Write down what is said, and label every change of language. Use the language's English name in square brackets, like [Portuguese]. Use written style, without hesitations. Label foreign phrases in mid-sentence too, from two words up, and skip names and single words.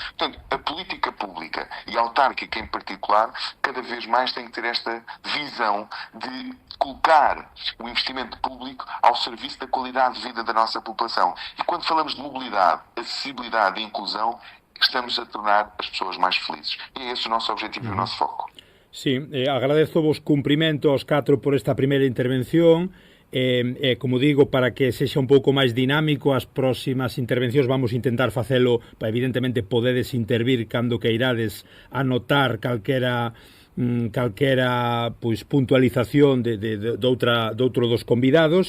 [Portuguese] Portanto, a política pública e autárquica em particular, cada vez mais tem que ter esta visão de colocar o investimento público ao serviço da qualidade de vida da nossa população. E quando falamos de mobilidade, acessibilidade e inclusão, estamos a tornar as pessoas mais felizes. E é esse o nosso objetivo e o nosso foco. [Galician] Sí, agradezo-vos cumprimento aos 4 por esta primeira intervención. Como digo, para que sexa un pouco máis dinámico, as próximas intervencións vamos intentar facelo, evidentemente podedes intervir cando que irades anotar calquera pois puntualización de outro dos convidados.